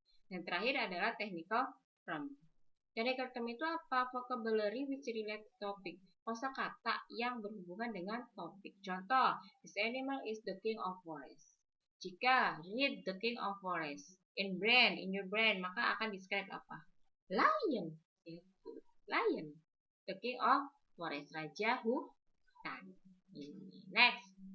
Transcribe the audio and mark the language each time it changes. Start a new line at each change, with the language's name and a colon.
Indonesian: Dan terakhir adalah technical term. Technical term itu apa?
English: Vocabulary which relate to topic.
Indonesian: Kosakata yang berhubungan dengan topik.
English: Contoh, this animal is the king of forest. Jika read the king of forest in your brain,
Indonesian: maka akan
English: describe apa? Lion. Lion. The king of forest.
Indonesian: Raja hutan.
English: Next.